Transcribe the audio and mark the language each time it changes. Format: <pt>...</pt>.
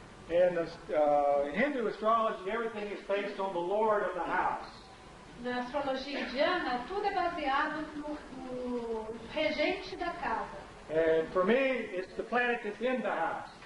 <en>In Hindu astrology, everything is based on the Lord of the house.</en> <pt>Na astrologia indiana, tudo é baseado no regente da casa.</pt> <en>And for me, it's the planet that's in the house.</en>